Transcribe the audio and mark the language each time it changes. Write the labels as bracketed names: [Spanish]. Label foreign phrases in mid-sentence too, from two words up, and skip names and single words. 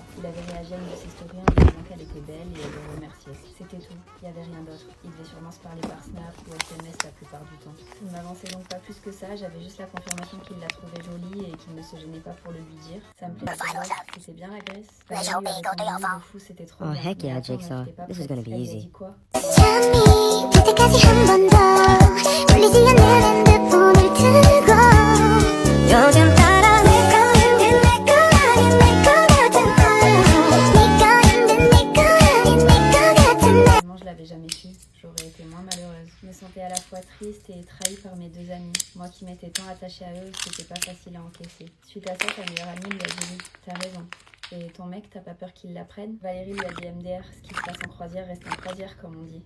[French] Il avait réagi à une de ses stories en disant qu'elle était belle et elle le remerciait. C'était tout, il n'y avait rien d'autre. Ils devaient sûrement se parler par Snap ou SMS la plupart du temps. Je ne m'avançais donc pas plus que ça, j'avais juste la confirmation qu'il la trouvait jolie et qu'il ne se gênait pas pour le lui dire. Ça me plaisait pas, c'était bien la Grèce. Valérie lui a répondu, le fou c'était trop Oh bien. [English] heck yeah, [French] Mais attends, [English] Jigsaw. [French] n'étais pas [English] This is [French] prête. [English] gonna be [French] Elle lui a [English] easy. [French] dit quoi? [Korean] 잠이 들 때까지 한 번 더 울리지 않는 핸드폰을 들고 요즘 따라 내 거인데 내 거 아닌 내 거 같은 너 네 거인데 내 거 아닌 내 거 같은 너 [French] Vraiment, je l'avais jamais su, j'aurais été moins malheureuse. Je me sentais à la fois triste et trahie par mes deux amis. Moi qui m'étais tant attachée à eux, c'était pas facile à encaisser. Suite à ça, sa meilleure amie lui a dit oui, t'as raison. Et ton mec, t'as pas peur qu'il la prenne? Valérie lui a dit MDR, ce qui se passe en croisière reste en croisière comme on dit.